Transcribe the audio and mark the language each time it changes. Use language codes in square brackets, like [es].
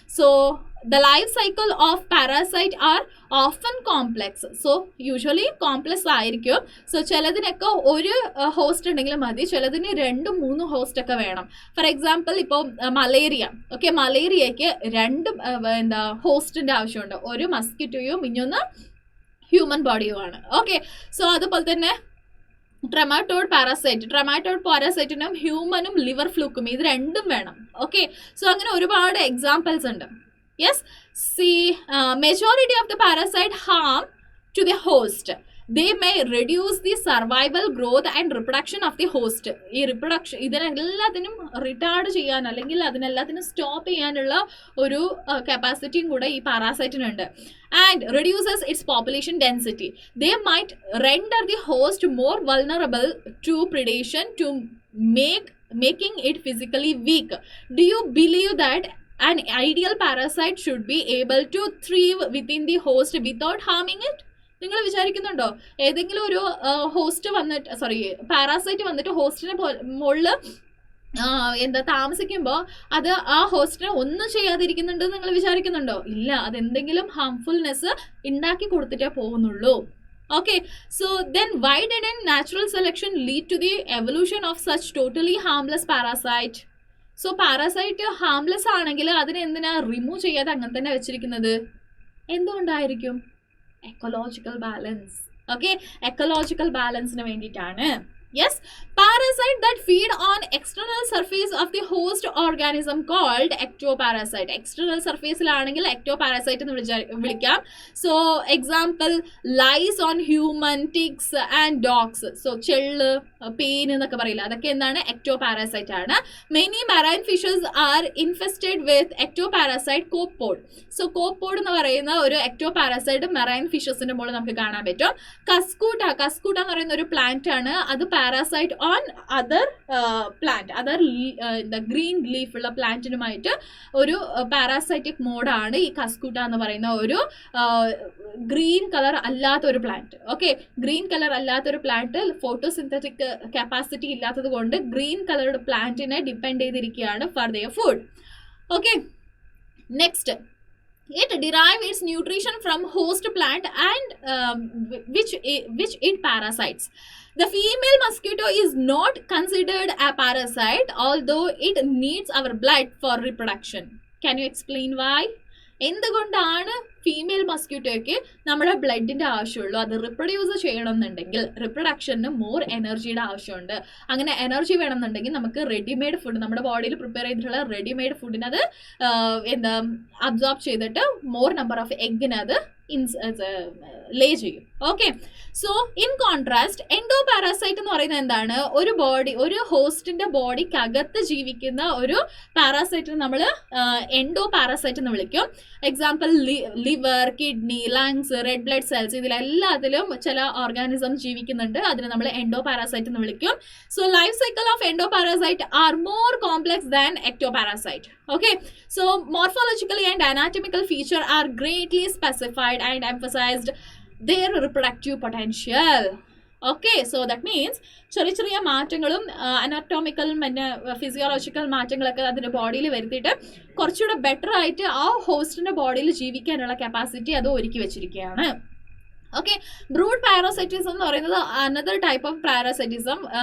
[en] So the life cycle of parasite are often complex. So usually complex ആയിരിക്കും. [ml] So ചിലതിനൊക്കെ ഒരു host ഉണ്ടെങ്കിലും മതി, ചിലതിന് 2-3 ഹോസ്റ്റ് ഒക്കെ വേണം. ഫോർ എക്സാമ്പിൾ ഇപ്പോൾ മലേറിയ, ഓക്കെ, മലേറിയയ്ക്ക് 2 ഹോസ്റ്റിന്റെ ആവശ്യമുണ്ട്, ഒരു മസ്കിറ്റോയും ഇനിയൊന്ന് ഹ്യൂമൻ ബോഡിയുമാണ്. ഓക്കെ, സോ അതുപോലെ തന്നെ ട്രമാറ്റോഡ് പാരാസൈറ്റിനും ഹ്യൂമനും ലിവർ ഫ്ലൂക്കും ഇത് 2 വേണം. ഓക്കെ, സോ അങ്ങനെ ഒരുപാട് എക്സാമ്പിൾസ് ഉണ്ട്. [en] Yes, see, majority of the parasite harm to the host. They may reduce the survival, growth and reproduction of the host. [ml] ഈ റിപ്രൊഡക്ഷൻ ഇതിനെല്ലാത്തിനും റിട്ടാർഡ് ചെയ്യാൻ അല്ലെങ്കിൽ അതിനെല്ലാത്തിനും സ്റ്റോപ്പ് ചെയ്യാനുള്ള ഒരു കപ്പാസിറ്റിയും കൂടെ ഈ പാരാസൈറ്റിനുണ്ട്. [en] And reduces its population density. They might render the host more vulnerable to predation to making it physically weak. Do you believe that an ideal parasite should be able to thrive within the host without harming it? [ml] നിങ്ങൾ വിചാരിക്കുന്നുണ്ടോ ഏതെങ്കിലും ഒരു host വന്നിട്ട് parasite വന്നിട്ട് ഹോസ്റ്റിനെ മുകളിൽ താമസിക്കുമ്പോൾ അത് ആ ഹോസ്റ്റിനെ ഒന്നും ചെയ്യാതിരിക്കുന്നുണ്ട് നിങ്ങൾ വിചാരിക്കുന്നുണ്ടോ? ഇല്ല, അതെന്തെങ്കിലും ഹാംഫുൾനെസ് ഉണ്ടാക്കി കൊടുത്തിട്ടേ പോകുന്നുള്ളൂ. [en] Okay, so then why didn't natural selection lead to the evolution of such totally harmless parasite? [ml] So parasite harmless ആണെങ്കിൽ അതിനെ എന്തിനാ റിമൂവ് ചെയ്യാതെ അങ്ങനെ തന്നെ വെച്ചിരിക്കുന്നത്? എന്തുകൊണ്ടായിരിക്കും? Ecological balance. ഓക്കെ, എക്കോളജിക്കൽ ബാലൻസിന് വേണ്ടിയിട്ടാണ്. [en] Yes, parasite that feed on external surface of the host organism called ectoparasite. [ml] External surface ലാണെങ്കിൽ ectoparasite എന്ന് വിളിക്കാം. [en] So example, lies on human, ticks and dogs. [ml] So ചെള്ള്, pain എന്നൊക്കെ പറയില്ല, അതൊക്കെ എന്താണ്? ectoparasite ആണ്. [en] Many marine fishes are infested with ectoparasite copepod. [ml] So copepod എന്ന് പറയുന്ന ഒരു ectoparasite marine fishesന്റെ മുകളിൽ നമുക്ക് കാണാൻ പറ്റും. കസ്കൂട്ട എന്ന് പറയുന്ന ഒരു പ്ലാന്റ് ആണ്, അത് [en] parasite on other plant, [ml] green leaf ഉള്ള പ്ലാന്റിനുമായിട്ട് ഒരു പാരാസൈറ്റിക് മോഡാണ് ഈ കസ്കൂട്ട എന്ന് പറയുന്ന ഒരു ഗ്രീൻ കളർ അല്ലാത്തൊരു പ്ലാന്റ്. ഓക്കെ, ഗ്രീൻ കളർ അല്ലാത്തൊരു പ്ലാന്റ് ഫോട്ടോസിന്തറ്റിക് കപ്പാസിറ്റി ഇല്ലാത്തത് കൊണ്ട് ഗ്രീൻ കളർഡ് പ്ലാന്റിനെ ഡിപ്പെൻഡ് ചെയ്തിരിക്കുകയാണ് [en] For their food. Okay, next, it derive its nutrition from host plant and which it parasites. The female mosquito is not considered a parasite although it needs our blood for reproduction. Can you explain why? [ml] എന്തുകൊണ്ടാണ് female മസ്ക്യൂട്ടോയ്ക്ക് നമ്മുടെ ബ്ലഡിൻ്റെ ആവശ്യമുള്ളൂ? അത് reproduce ചെയ്യണമെന്നുണ്ടെങ്കിൽ റിപ്രൊഡക്ഷന് more എനർജിയുടെ ആവശ്യമുണ്ട്. അങ്ങനെ energy വേണമെന്നുണ്ടെങ്കിൽ നമുക്ക് റെഡിമെയ്ഡ് ഫുഡ്, നമ്മുടെ ബോഡിയിൽ പ്രിപ്പയർ ചെയ്തിട്ടുള്ള റെഡിമെയ്ഡ് ഫുഡിന് അത് അബ്സോർബ് ചെയ്തിട്ട് മോർ നമ്പർ ഓഫ് എഗ്ഗിന് അത് ലേ ചെയ്യും. ഓക്കെ, സോ ഇൻ കോൺട്രാസ്റ്റ് എൻഡോപാരാസൈറ്റ് എന്ന് പറയുന്നത് എന്താണ്? ഒരു ഹോസ്റ്റിന്റെ ബോഡിക്കകത്ത് ജീവിക്കുന്ന ഒരു പാരാസൈറ്റിന് നമ്മൾ എൻഡോപാരാസൈറ്റ് എന്ന് വിളിക്കും. Example liver, kidney, lungs, red blood cells, ഇതിലെല്ലാത്തിലും ചില ഓർഗാനിസം ജീവിക്കുന്നുണ്ട്, അതിന് നമ്മൾ എൻഡോപാരാസൈറ്റ് എന്ന് വിളിക്കും. [en] So life cycle of endoparasite are more complex than ectoparasite. Okay, so morphologically and anatomical feature are greatly specified and emphasized their reproductive potential. Okay, so that means [ml] ചെറിയ മാറ്റങ്ങളും അനാറ്റോമിക്കൽ physiological മാറ്റങ്ങളൊക്കെ അതിൻ്റെ ബോഡിയിൽ വരുത്തിയിട്ട് കുറച്ചുകൂടെ ബെറ്റർ ആയിട്ട് ആ ഹോസ്റ്റിൻ്റെ ബോഡിയിൽ ജീവിക്കാനുള്ള കപ്പാസിറ്റി അത് ഒരുക്കി വെച്ചിരിക്കുകയാണ്. ഓക്കെ, ബ്രൂഡ് പാരാസൈറ്റിസം എന്ന് പറയുന്നത് [en] Another type of parasitism.